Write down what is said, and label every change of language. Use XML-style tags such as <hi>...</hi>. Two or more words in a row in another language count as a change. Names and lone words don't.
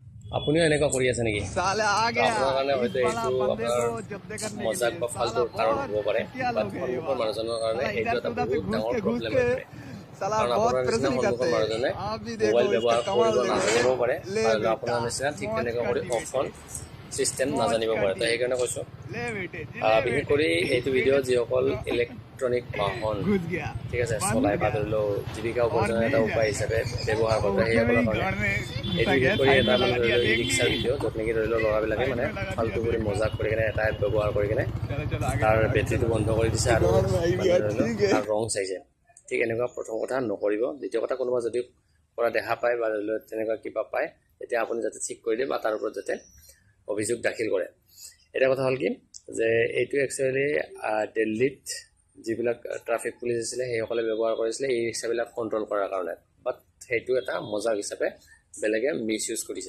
<as>আপুনিও এনেকুৱা কৰি আছে নেকি?</as> <hi>साले आ</hi> <as>তো</as> <hi>गया</hi> <as>আপোনাৰ কাৰণে</as> <hi>इस</hi> <as>হয়তো</as> <hi>बड़ा</hi> <as>এইটো</as> <hi>बंदे</hi> <as>আপোনাৰ</as> <hi>को जब्दे करने के</hi> <as>মজাক</as> <hi>लिए</hi> <as>বা</as> <hi>साला</hi> <as>ফাল্টুৰ কাৰণ</as> <hi>बहुत</hi> <as>হ'ব পাৰে,</as> <hi>घटिया</hi> <as>বাট</as> <hi>लोग है ये</hi> <as>সন্মুখৰ</as> <hi>वहाँ</hi> <as>মানুহজনৰ কাৰণে</as> <hi>साला</hi> <as>এইটো</as> <hi>इधर से</hi> <as>এটা</as> <hi>उधर से</hi> <as>বহুত</as> <hi>घुस</hi> <as>ডাঙৰ</as> <hi>के</hi> <as>প্ৰব্লেম হৈ পৰে।</as> <hi>साला</hi> <as>কাৰণ</as> <hi>बहुत</hi> <as>আপোনাৰ নিচিনা</as> <hi>प्रेसरी</hi> <as>সন্মুখৰ</as> <hi>करते हैं</hi> <as>মানুহজনে</as> <hi>आप भी देखो</hi> <as>মোবাইল</as> <hi>इसका</hi> <as>ব্যৱহাৰ</as> <hi>कमाल</hi> <as>কৰিব</as> <hi>देखो</hi> <as>নাজানিব পাৰে,</as> <hi>ले</hi> <as>আৰু</as> <hi>बेटा</hi> <as>আপোনাৰ নিচিনা ঠিক</as> <hi>मौज</hi> <as>তেনেকুৱা</as> <hi>कर</hi> <as>কৰি</as> <hi>दी</hi> <en>off on</en> <hi>बेटे</hi> <as>চিষ্টেম</as> <hi>मौज</hi> <as>নাজানিব</as> <hi>कर</hi> <as>পাৰে। তো</as> <hi>दी</hi> <as>সেইকাৰণে কৈছোঁ</as> <hi>ले बेटे जी ले</hi> <as>বিশেষ</as> <hi>बेटे</hi> <as>কৰি এইটো ভিডিঅ' যিসকল</as> <hi>तो</hi> <as>ইলেক্ট্ৰনিক বাহন</as> <hi>घुस गया</hi> <as>ঠিক আছে</as> <hi>बंद</hi> <as>চলাই বা</as> <hi>गया</hi> <as>ধৰি লওক জীৱিকা</as> <hi>और</hi> <as>উপাৰ্জনৰ এটা</as> <hi>नहीं</hi> <as>উপায়</as> <hi>जाएगा</hi> <as>হিচাপে ব্যৱহাৰ</as> <hi>और</hi> <as>কৰে</as> <hi>उठने में</hi> <as>সেইসকলৰ</as> <hi>ही</hi> <as>কাৰণে</as> <hi>घर में</hi> <as>এইটো</as> <hi>घुसा</hi> <as>বিশেষ</as> <hi>गया</hi> <as>কৰি</as> <hi>साइड</hi> <as>এটা</as> <hi>में</hi> <as>মানে</as> <hi>लगा</hi> <as>ধৰি</as> <hi>दिया</hi> <as>লওক ই</as> <hi>देख</hi> <as>ৰিক্সাৰ</as> <hi>लिए</hi> <as>ভিডিঅ' য'ত নেকি ধৰি লওক ল'ৰাবিলাকে</as> <hi>साइड</hi> <as>মানে</as> <hi>में लगा दिया</hi> <as>ফাল্টু কৰি</as> <hi>देखा</hi> <as>মজাক কৰি কিনে এটা এপ ব্যৱহাৰ কৰি কিনে</as> <hi>चलो चलो आगे</hi> <as>তাৰ</as> <hi>चलो आगे</hi> <as>বেটেৰীটো</as> <hi>चलो</hi> <as>বন্ধ কৰি দিছে আৰু</as> <hi>गाड़ में आई</hi> <as>মানে</as> <hi>गया</hi> <as>ধৰি লওক</as> <hi>ठीक है</hi> <as>তাৰ ৰং চাইছে। ঠিক এনেকুৱা প্ৰথম কথা নকৰিব। দ্বিতীয় কথা কোনোবা যদি কৰা দেখা পায় বা ধৰি লওক তেনেকুৱা কিবা পায় তেতিয়া আপুনি যাতে ঠিক কৰি দিয়ে বা তাৰ ওপৰত যাতে অভিযোগ দাখিল কৰে। এটা কথা হ'ল কি যে এইটো একচুৱেলি দিল্লীত যিবিলাক</as> <en>traffic police</en> <as>আছিলে সেইসকলে ব্যৱহাৰ কৰিছিলে ই ৰিক্সাবিলাক কণ্ট্ৰল কৰাৰ কাৰণে, বাট সেইটো এটা মজাক হিচাপে বেলেগে মিছ ইউজ কৰিছে।</as>